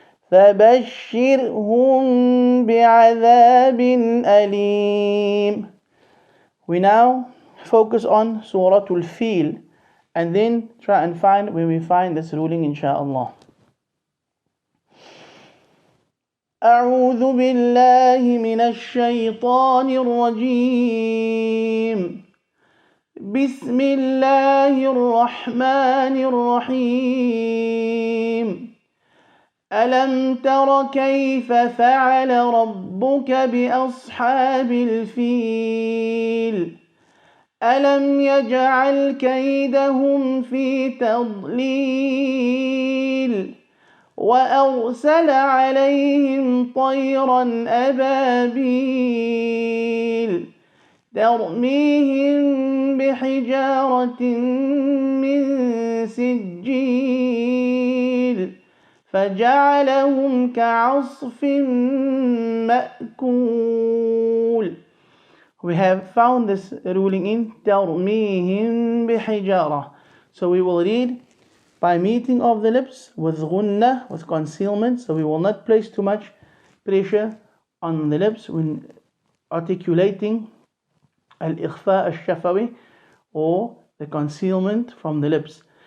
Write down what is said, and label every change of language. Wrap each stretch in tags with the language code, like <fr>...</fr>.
<ar>فبشرهم بعذاب أليم.</ar> <en>We now focus on Surah Al Fatiha and then try and find where we find this ruling inshallah.</en> <ar>أعوذ بالله من الشيطان الرجيم. بسم الله الرحمن الرحيم. ألم تر كيف فعل ربك بأصحاب الفيل. ألم يجعل كيدهم في تضليل. وأرسل عليهم طيرا أبابيل ترميهم بحجارة من سجيل فجعلهم كعصف مأكول.</ar> <en>We have found this ruling in ترميهم بحجارة. So we will read by meeting of the lips with Ghunnah, with concealment. So we will not place too much pressure on the lips when articulating al-Ikhfaa al-Shafawi, or the concealment from the lips.</en>